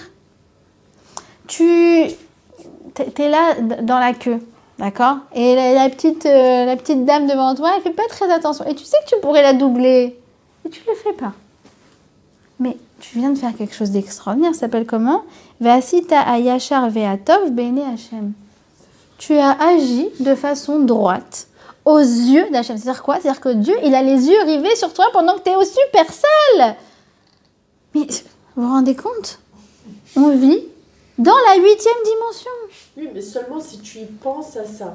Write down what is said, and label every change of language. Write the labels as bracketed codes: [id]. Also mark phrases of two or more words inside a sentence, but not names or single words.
[fr] Tu es là dans la queue, d'accord? Et la petite dame devant toi, elle ne fait pas très attention. Et tu sais que tu pourrais la doubler. Et tu ne le fais pas. Mais tu viens de faire quelque chose d'extraordinaire. Ça s'appelle comment? [he] ועשית הישר והטוב בעיני השם. [fr] Tu as agi de façon droite aux yeux d'Hachem. C'est-à-dire quoi? C'est-à-dire que Dieu, il a les yeux rivés sur toi pendant que tu es au super sale. Mais vous vous rendez compte? On vit dans la 8e dimension. Oui, mais seulement si tu y penses à ça.